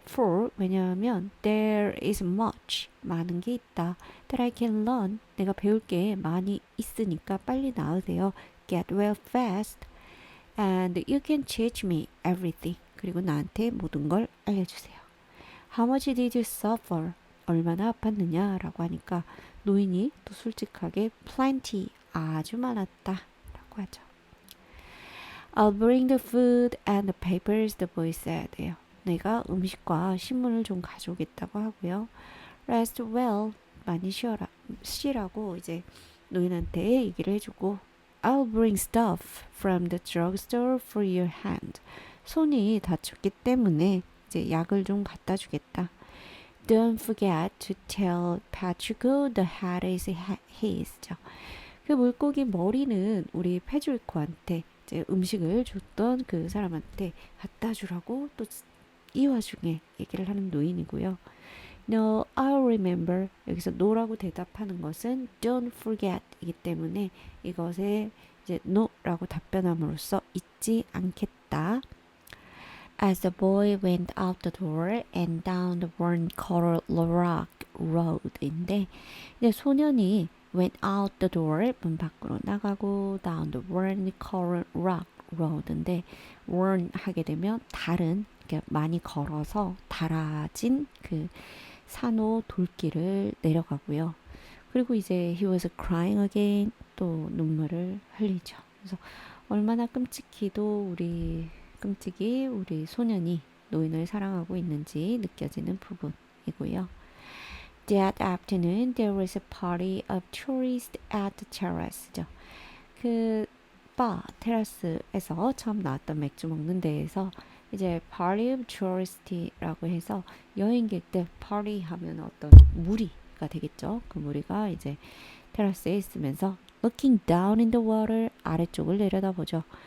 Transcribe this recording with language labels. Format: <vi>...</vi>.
<en>For</en> <ko>왜냐하면</ko> <en>there is much</en> <ko>많은 게 있다.</ko> <en>That I can learn</en> <ko>내가 배울 게 많이 있으니까 빨리 나으세요.</ko> <en>Get well fast and you can teach me everything.</en> <ko>그리고 나한테 모든 걸 알려주세요.</ko> <en>How much did you suffer?</en> <ko>얼마나 아팠느냐라고 하니까 노인이 또 솔직하게 plenty 아주 많았다 라고 하죠.</ko> <en>I'll bring the food and the papers, the boy said.</en> <ko>내가 음식과 신문을 좀 가져오겠다고 하고요.</ko> <en>Rest well,</en> <ko>많이 쉬라고 이제 노인한테 얘기를 해주고</ko> <en>I'll bring stuff from the drugstore for your hand.</en> <ko>손이 다쳤기 때문에 이제 약을 좀 갖다 주겠다.</ko> <en>Don't forget to tell Patrick the hat is his.</en> <ko>그 물고기 머리는 우리 패주리코한테 이제 음식을 줬던 그 사람한테 갖다 주라고 또 이 와중에 얘기를 하는 노인이고요.</ko> <en>No, I'll remember.</en> <ko>여기서 no라고 대답하는 것은</ko> <en>don't forget</en> <ko>이기 때문에 이것에 이제 no라고 답변함으로써 잊지 않겠다.</ko> <en>As the boy went out the door and down the worn coral rock road인데</en> <ko>이제 소년이</ko> <en>went out the door</en> <ko>문 밖으로 나가고</ko> <en>down the worn coral rock road인데 worn</en> <ko>하게 되면 다른 많이 걸어서 달아진 그 산호 돌길을 내려가고요. 그리고 이제</ko> <en>he was crying again</en> <ko>또 눈물을 흘리죠. 그래서 얼마나 끔찍히도 우리 소년이 노인을 사랑하고 있는지 느껴지는 부분이고요.</ko> <en>That afternoon there was a party of tourists at the terrace죠.</en> <ko>그 테라스에서 처음 나왔던 맥주 먹는 데에서 이제</ko> <en>party of tourist</en> <ko>라고 해서 여행객들 party 하면 어떤 무리가 되겠죠. 그 무리가 이제 테라스에 있으면서</ko> <en>looking down in the water</en> <ko>아래쪽을 내려다보죠.</ko>